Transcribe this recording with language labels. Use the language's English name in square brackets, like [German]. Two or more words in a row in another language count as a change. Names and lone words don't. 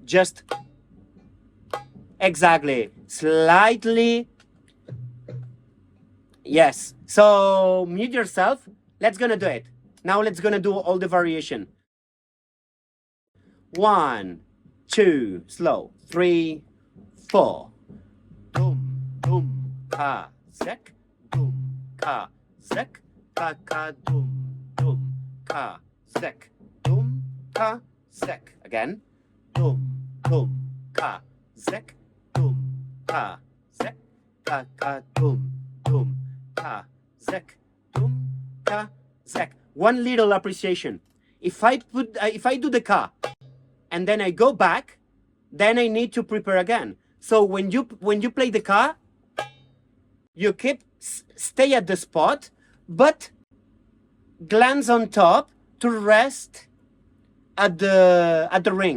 [English] Just exactly, slightly. Yes. So mute yourself. Let's gonna do it. Now let's gonna do all the variation. 1, 2, slow. 3, 4. Dum, dum, ka, zek, dum, ka, zek, ka, ka, dum, dum, ka, zek, dum, ka, zek. Again. Dum, dum, ka, zek, dum, ka, zek, ka, ka, dum, dum, ka, zek, dum, ka, zek. One little appreciation. If I do the ka, and then I go back, then I need to prepare again. So when you play the ka, you stay at the spot, but glance on top to rest at the ring.